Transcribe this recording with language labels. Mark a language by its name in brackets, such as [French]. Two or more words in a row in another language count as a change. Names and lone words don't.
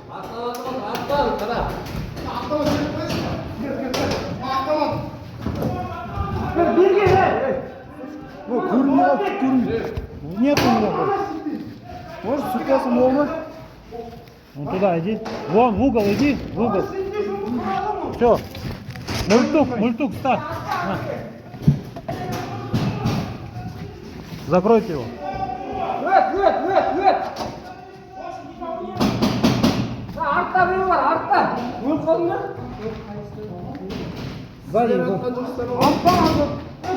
[Russian] Нет у меня. Может, сука, самого? Вон туда иди. Вон, в угол иди. В угол. Все. Мультук, ставь. На. Закройте его. [Kazakh] Артта біреу бар, артта. Өл қолыңда. Сіздер атқан жоқсыздар ғой.